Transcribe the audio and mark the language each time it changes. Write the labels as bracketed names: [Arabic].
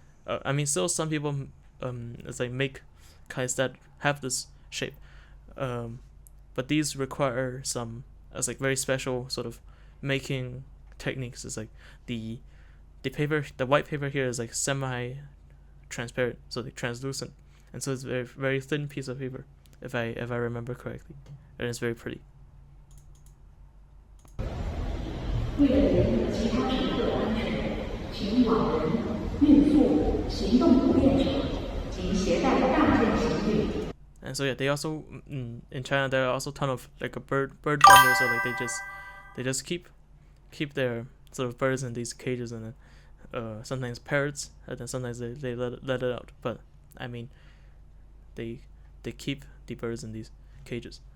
[English] I mean, still some people it's like make kites that have this shape, but these require some as like very special sort of making techniques. It's like the white paper here is like semi-transparent, so like translucent, and so it's a very very thin piece of paper, if I remember correctly, and it's very pretty. [Chinese] 为了人和其他乘客的安全，请老人、孕妇、行动不便者及携带大件行李。 [English] And so yeah, they also in China there are also a ton of like a bird vendors, so like they just keep their sort of birds in these cages, and then sometimes parrots, and then sometimes they let it out. But I mean, they keep the birds in these cages.